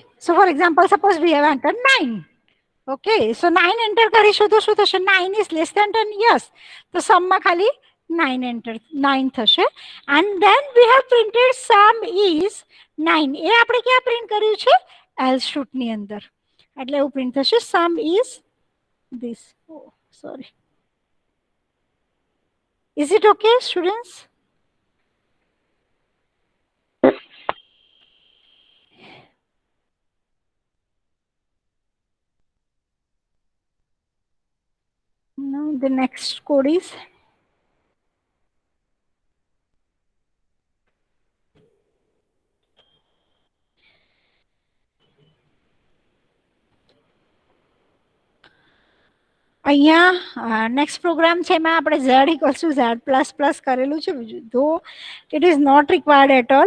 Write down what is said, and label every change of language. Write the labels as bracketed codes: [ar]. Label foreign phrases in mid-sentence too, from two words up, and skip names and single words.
[en] So for example, suppose we have entered 9. Okay. So 9 enter [gu] કરીશું તો શું થશે? [en] 9 is less than 10. Yes. [gu] તો sum માં ખાલી 9 enter 9 થશે. [en] And then we have printed sum is 9. [gu] એ આપણે ક્યાં પ્રિન્ટ કર્યું છે? [en] else shoot [gu] ની અંદર. એટલે એવું પ્રિન્ટ થશે [en] sum is this. Oh, sorry. Is it okay, students? Now the next code is અહીંયા next program [gu] છે એમાં આપણે [en] z equals to z plus plus [gu] કરેલું છે [en] though it is not required at all.